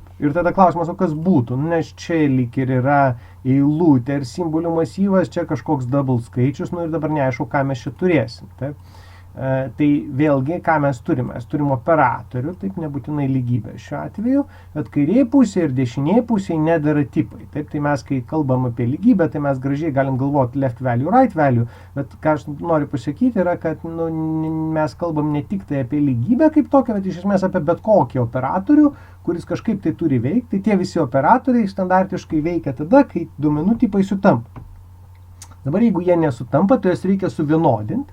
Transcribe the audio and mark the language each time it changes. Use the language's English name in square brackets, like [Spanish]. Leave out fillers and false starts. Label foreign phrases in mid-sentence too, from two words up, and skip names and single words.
[Lithuanian] Ir tada klausimas, o kas būtų? Nes čia lyg ir yra eilutė ir simbolių masyvas, čia kažkoks double skaičius, nu ir dabar neaišku, ką mes čia turėsim. Taip? Tai vėlgi, ką mes turim? Mes turim operatorių, taip nebūtinai lygybė šiuo atveju, bet kairėje pusėje ir dešinėje pusėje nedara tipai. Taip, tai mes, kai kalbam apie lygybę, tai mes gražiai galim galvoti [English] left value, right value, [Lithuanian] bet ką aš noriu pasakyti yra, kad mes kalbam ne tik tai apie lygybę kaip tokią, bet iš esmės apie bet kokį operatorių, kuris kažkaip tai turi veikti. Tai tie visi operatoriai standartiškai veikia tada, kai duomenų tipai sutampa. Dabar, jeigu jie nesutampa, tai jas reikia suvienodinti.